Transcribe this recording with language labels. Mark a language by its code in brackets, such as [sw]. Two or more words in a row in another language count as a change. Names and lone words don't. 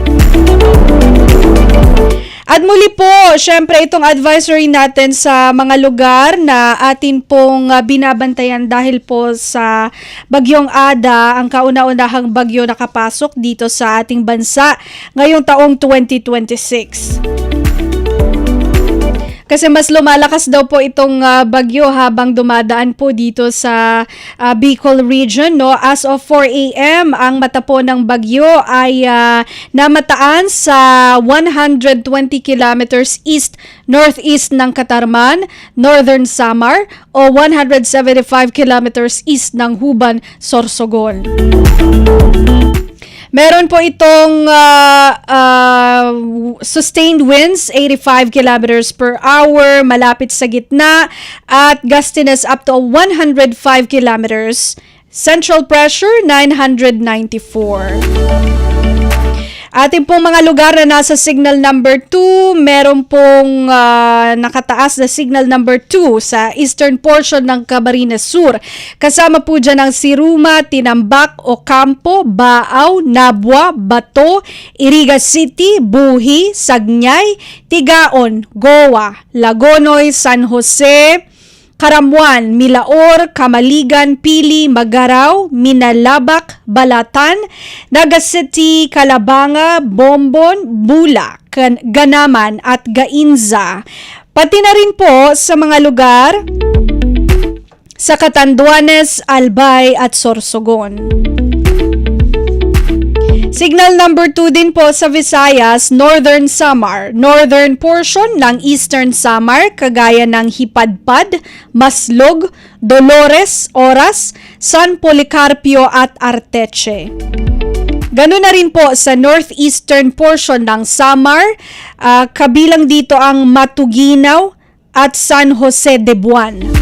[tl] At muli po, syempre itong advisory natin sa mga lugar na atin pong binabantayan dahil po sa Bagyong Ada, ang kauna-unahang bagyo nakapasok dito sa ating bansa ngayong taong 2026. Kasi mas lumalakas daw po itong bagyo habang dumadaan po dito sa Bicol region, no? [en] As of 4 a.m., [tl] ang mata po ng bagyo ay namataan sa [en] 120 kilometers northeast [tl] ng Katarman, Northern Samar, o [en] 175 kilometers east [tl] ng Huban, Sorsogon. Meron po itong [en] sustained winds, 85 kilometers per hour, [tl] malapit sa gitna, at [en] gustiness up to 105 kilometers. Central pressure, 994. [tl] Ating pong mga lugar na nasa [en] signal number 2, [tl] meron pong nakataas na [en] signal number 2 [tl] sa [en] eastern portion [tl] ng Camarines Sur. Kasama po dyan ang Siruma, Tinambak, Ocampo, Baaw, Nabua, Bato, Iriga City, Buhi, Sagnay, Tigaon, Goa, Lagonoy, San Jose, Karamuan, Milaor, Kamaligan, Pili, Magaraw, Minalabak, Balatan, Naga City, Calabanga, Bombon, Bula, Ganaman at Gainza. Pati na rin po sa mga lugar sa Catanduanes, Albay at Sorsogon. [en] Signal number 2 [tl] din po sa Visayas, Northern Samar. [en] Northern portion [tl] ng Eastern Samar, kagaya ng Hipadpad, Maslog, Dolores, Oras, San Policarpio at Arteche. Ganun na rin po sa [en] northeastern portion [tl] ng Samar, kabilang dito ang Matuginaw at San Jose de Buan.